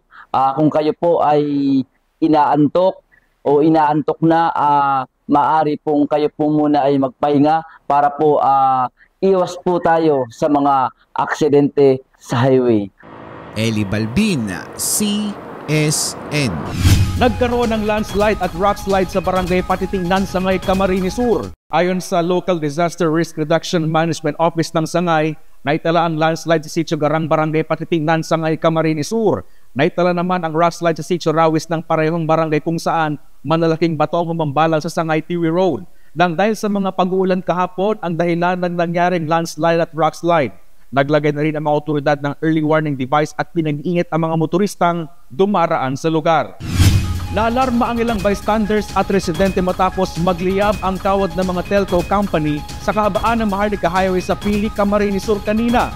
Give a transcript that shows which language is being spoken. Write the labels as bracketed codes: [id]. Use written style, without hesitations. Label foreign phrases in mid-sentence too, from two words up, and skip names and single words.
[tl] Kung kayo po ay inaantok o inaantok na, maaari pong kayo po muna ay magpahinga para po iwas po tayo sa mga aksidente sa highway. Eli Balbin, CSN. Nagkaroon ng landslide at rockslide sa barangay Patitingnan, Sangay, Camarines Sur. Ayon sa Local Disaster Risk Reduction Management Office ng Sangay, naitala ang landslide sa Sitio Garang, barangay Patitingnan, Sangay, Camarines Sur. Naitala naman ang rockslide sa Sitio Rawis ng parehong barangay kung saan malalaking bato ang humambalal sa Sangay Tiwi Road. Nang dahil sa mga pag-uulan kahapon, ang dahilan ng nangyaring landslide at rockslide. Naglagay na rin ang mga otoridad ng [en] early warning device [tl] at pinag-iingat ang mga motoristang dumaraan sa lugar. Naalarma ang ilang bystanders at residente matapos magliyab ang tawad ng mga [en] telco company [tl] sa kahabaan ng Maharlika Highway sa Pili, Camarines Sur kanina.